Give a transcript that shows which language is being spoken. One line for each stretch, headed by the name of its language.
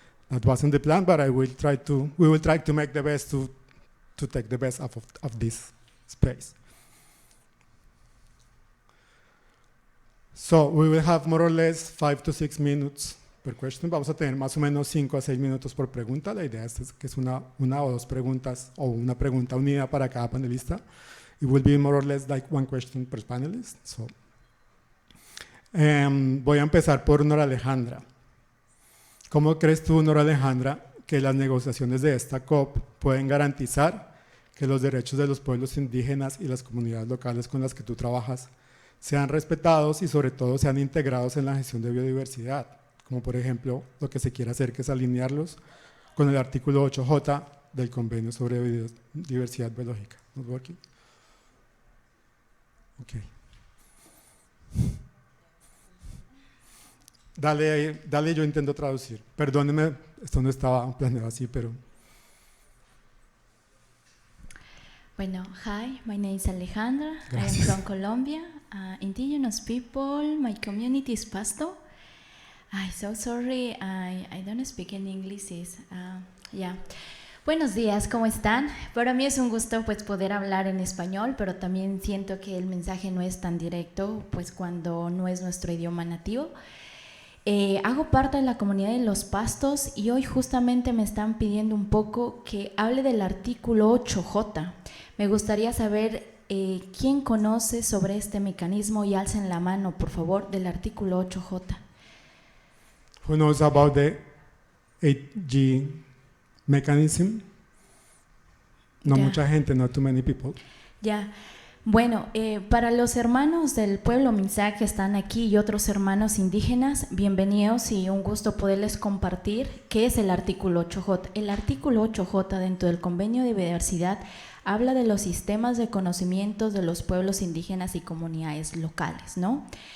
English: That wasn't the plan, but we will try to make the best to take the best of this space. So we will have more or less 5 to 6 minutes per question.
Spanish: Vamos a tener más o menos 5 a 6 minutos por pregunta. La idea es que es una o dos preguntas o una pregunta unida para cada panelista.
English: It will be more or less like one question per panelist.
Spanish: So, voy a empezar por Nora Alejandra. ¿Cómo crees tú, Nora Alejandra, que las negociaciones de esta COP pueden garantizar que los derechos de los pueblos indígenas y las comunidades locales con las que tú trabajas sean respetados y sobre todo sean integrados en la gestión de biodiversidad? Como por ejemplo, lo que se quiere hacer, que es alinearlos con el artículo 8J del Convenio sobre Biodiversidad Biológica. ¿Not working? Ok. Dale, yo intento traducir. Perdóneme, esto no estaba planeado así, pero...
English: Bueno, hi, my name is Alejandra.
Spanish: Gracias.
English: I am from Colombia. Indigenous people, my community is Pasto. I'm so sorry, I don't speak in English.
Spanish: Yeah. Buenos días, ¿cómo están? Para mí es un gusto pues poder hablar en español, pero también siento que el mensaje no es tan directo pues cuando no es nuestro idioma nativo. Hago parte de la comunidad de los Pastos y hoy justamente me están pidiendo un poco que hable del artículo 8J. Me gustaría saber quién conoce sobre este mecanismo y alcen la mano, por favor, del artículo 8J.
English: Who knows about the 8G mechanism?
Spanish: No Ya.
English: mucha gente, not too many people.
Spanish: Ya. Bueno, para los hermanos del pueblo Minzac que están aquí y otros hermanos indígenas, bienvenidos y un gusto poderles compartir qué es el artículo 8J. El artículo 8J dentro del Convenio de Biodiversidad habla de los sistemas de conocimientos de los pueblos indígenas y comunidades locales, ¿no?